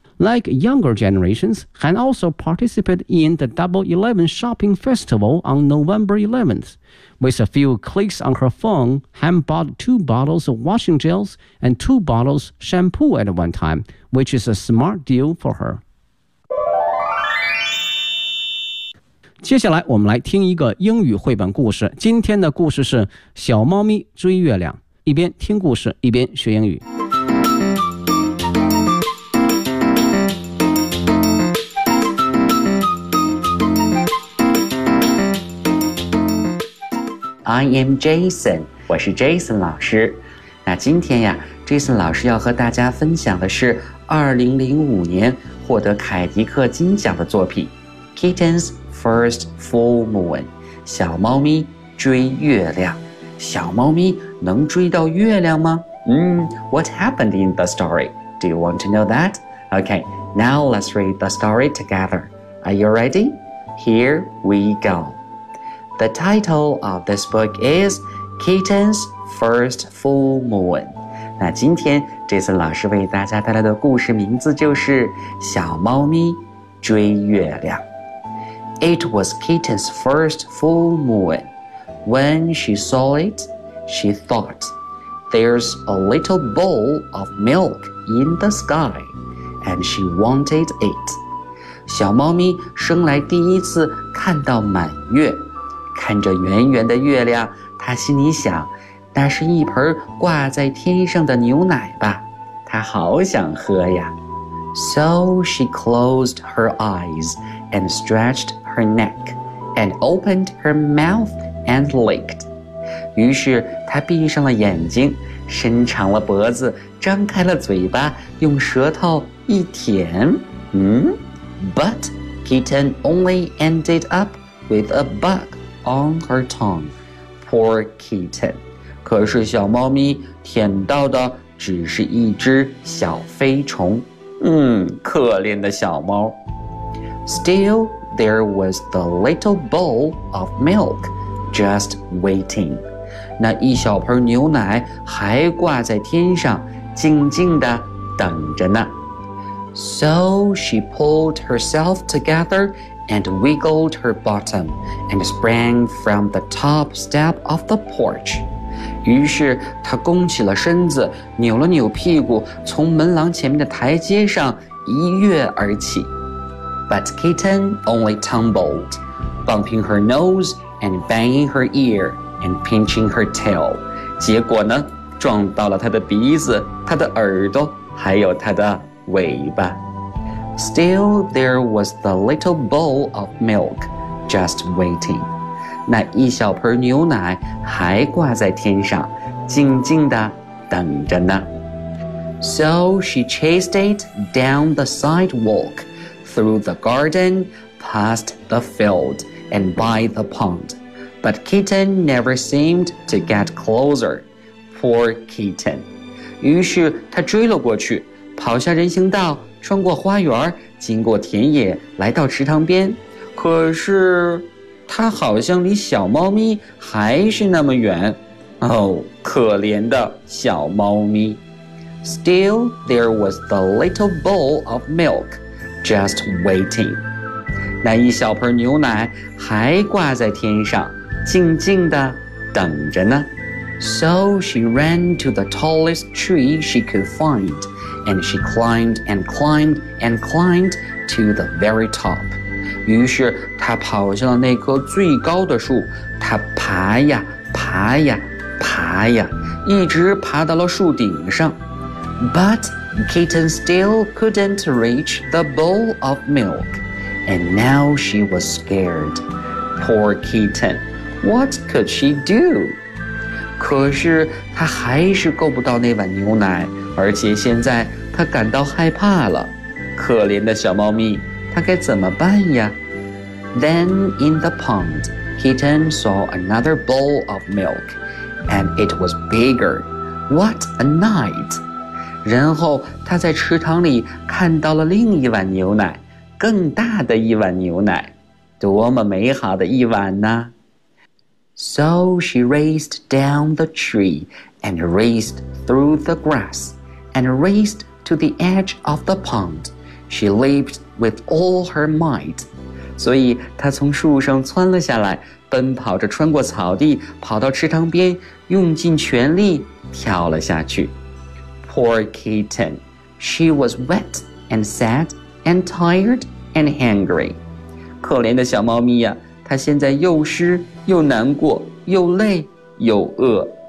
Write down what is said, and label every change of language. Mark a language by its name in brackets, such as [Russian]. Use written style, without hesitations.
[English] Like younger generations, Han also participated in the Double Eleven Shopping Festival on November 11th. With a few clicks on her phone, Han bought two bottles of washing gels and two bottles of shampoo at one time, which is a smart deal for her. [Chinese] 接下来我们来听一个英语绘本故事。今天的故事是小猫咪追月亮。一边听故事，一边学英语。 [English] I am Jason, [Chinese] 我是 Jason 老师。那今天呀 ,Jason 老师要和大家分享的是2005年获得凯迪克金奖的作品 Kitten's First Full Moon, 小猫咪追月亮。小猫咪能追到月亮吗？ [English] What happened in the story? Do you want to know that? Okay, now let's read the story together. Are you ready? Here we go. The title of this book is Kitten's First Full Moon. [Chinese] 那今天这次老师为大家带来的故事名字就是小猫咪追月亮。 [English] It was Kitten's first full moon. When she saw it, she thought, there's a little bowl of milk in the sky, and she wanted it. [Chinese] 小猫咪生来第一次看到满月。看着圆圆的月亮，他心里想，那是一盆挂在天上的牛奶吧，他好想喝呀。 [English] So she closed her eyes and stretched her neck and opened her mouth and licked. [Chinese] 于是她闭上了眼睛，伸长了脖子，张开了嘴巴，用舌头一舔。 [English] But kitten only ended up with a bug on her tongue. Poor kitten. [Chinese] 可是小猫咪舔到的只是一只小飞虫。可怜的小猫。 [English] Still, there was the little bowl of milk just waiting. [Chinese] 那一小盆牛奶还挂在天上，静静地等着呢。 [English] So she pulled herself together and wiggled her bottom and sprang from the top step of the porch. [Chinese] 于是她弓起了身子，扭了扭屁股，从门廊前面的台阶上一跃而起。 [English] But kitten only tumbled, bumping her nose and banging her ear and pinching her tail. [Chinese] 结果呢，撞到了她的鼻子、她的耳朵，还有她的尾巴。 [English] Still, there was the little bowl of milk just waiting. [Chinese] 那一小盆牛奶还挂在天上，静静地等着呢。 [English] So she chased it down the sidewalk, through the garden, past the field, and by the pond. But kitten never seemed to get closer. Poor kitten. [Chinese] 于是她追了过去，跑下人行道，穿过花园，经过田野，来到池塘边。可是他好像离小猫咪还是那么远。哦，可怜的小猫咪。 [English] Still, there was the little bowl of milk just waiting. [Chinese] 那一小盆牛奶还挂在天上，静静地等着呢。 [English] So she ran to the tallest tree she could find. And she climbed and climbed and climbed to the very top. [Chinese] 于是她跑向了那棵最高的树，她爬呀爬呀爬呀，一直爬到了树顶上。 [English] But kitten still couldn't reach the bowl of milk. And now she was scared. Poor kitten, what could she do? [Chinese] 可是她还是够不到那碗牛奶，而且现在他感到害怕了，可怜的小猫咪，他该怎么办呀？ [English] Then in the pond, kitten saw another bowl of milk, and it was bigger. What a night! [Chinese] 然后他在池塘里看到了另一碗牛奶，更大的一碗牛奶，多么美好的一碗呢？ [English] So she raced down the tree, and raced through the grass, and raced. To the edge of the pond, she leaped with all her might. [Chinese] 所以她从树上窜了下来，奔跑着穿过草地，跑到池塘边，用尽全力跳了下去。 [English] Poor kitten, she was wet and sad and tired and hungry. [Chinese] 可怜的小猫咪呀，她现在又湿又难过，又累又饿。